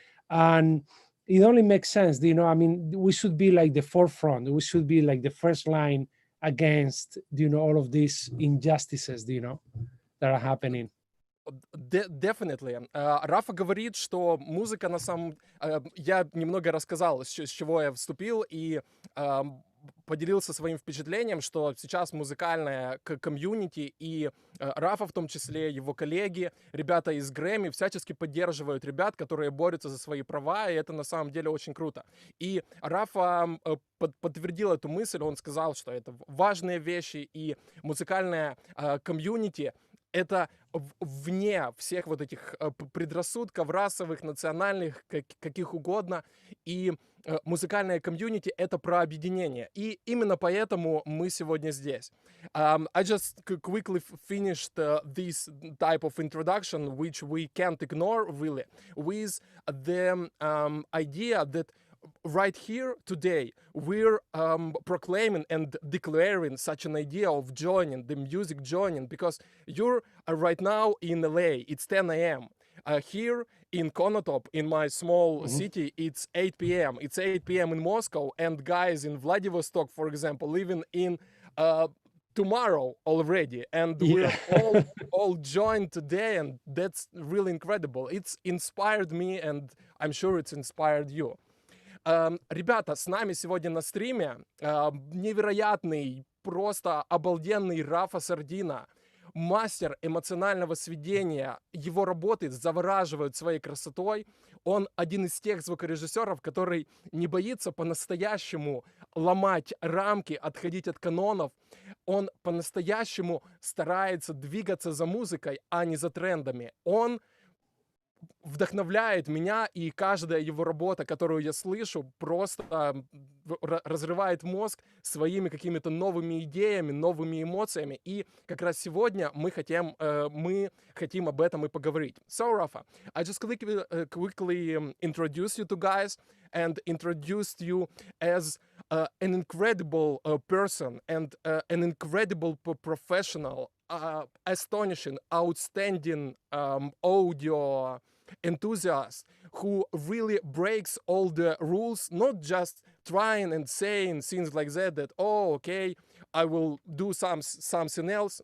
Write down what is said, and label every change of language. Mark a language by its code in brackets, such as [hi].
[en] And it only makes sense, I mean, we should be like the forefront. We should be like the first line against, all of these injustices, that are happening. Definitely. [ru] Рафа говорит, что музыка на самом... Я немного рассказал, с чего я вступил, и поделился своим впечатлением, что сейчас музыкальная комьюнити и Рафа в том числе, его коллеги, ребята из Грэмми всячески поддерживают ребят, которые борются за свои права, и это на самом деле очень круто. И Рафа подтвердил эту мысль, он сказал, что это важные вещи, и музыкальная комьюнити это вне всех вот этих предрассудков расовых, национальных, каких угодно. И музыкальная комьюнити — это про объединение. И именно поэтому мы сегодня здесь. [en] I just quickly finished this type of introduction, which we can't ignore, really, with the idea that right here today, we're proclaiming and declaring such an idea of joining, the music joining, because you're right now in LA, it's 10 a.m. Here in Konotop, in my small city, it's 8 p.m. It's 8 p.m. in Moscow, and guys in Vladivostok, for example, living in tomorrow already, and we're all joined today, and that's really incredible. It's inspired me, and I'm sure it's inspired you. [ru] Ребята, с нами сегодня на стриме невероятный, просто обалденный Рафа Сардина, мастер эмоционального сведения. Его работы завораживают своей красотой. Он один из тех звукорежиссеров, который не боится по-настоящему ломать рамки, отходить от канонов. Он по-настоящему старается двигаться за музыкой, а не за трендами. Он вдохновляет меня, и каждая его работа, которую я слышу, просто разрывает мозг своими какими-то новыми идеями, новыми эмоциями. И как раз сегодня мы хотим об этом и поговорить. [en] So, Rafa, I just quickly introduce you to guys and introduced you as an incredible person and an incredible professional, astonishing, outstanding audio enthusiast who really breaks all the rules, not just trying and saying things like that, oh, okay, I will do something else.